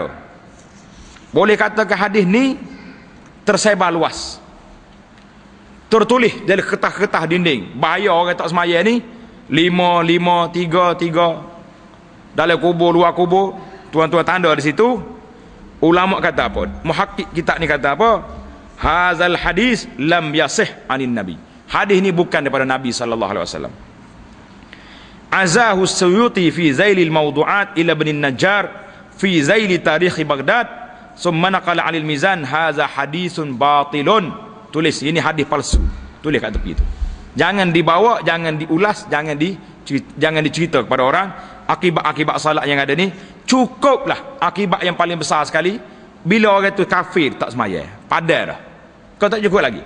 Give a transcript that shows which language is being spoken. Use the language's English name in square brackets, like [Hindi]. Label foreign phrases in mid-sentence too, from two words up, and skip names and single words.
[Malay] Boleh katakan hadis ni tersebar luas, tertulis dari kertas-kertas dinding. Bahaya orang tak semaya ni. 5, 3, 3 dalam kubur, luar kubur. Tuan-tuan tanda di situ. Ulama kata apa? Muhakkik kitab ni kata apa? [Arabic] هذا الحديث لم يصح عن النبي. [Malay] Hadis ni bukan daripada Nabi [Arabic] صلى الله عليه وسلم. عزاه السيوطي في ذيل الموضوعات إلى ابن النجار في ذيل تاريخ بغداد ثم نقل عن الميزان هذا حديث باطل. [Malay] Tulis ini hadis palsu. Tulis kat tepi tu. Jangan dibawa, jangan diulas, jangan dicerita kepada orang akibat-akibat salat yang ada ni. Cukuplah akibat yang paling besar sekali bila orang tu kafir tak semaya. Padahal dah. Kau tak cukup lagi.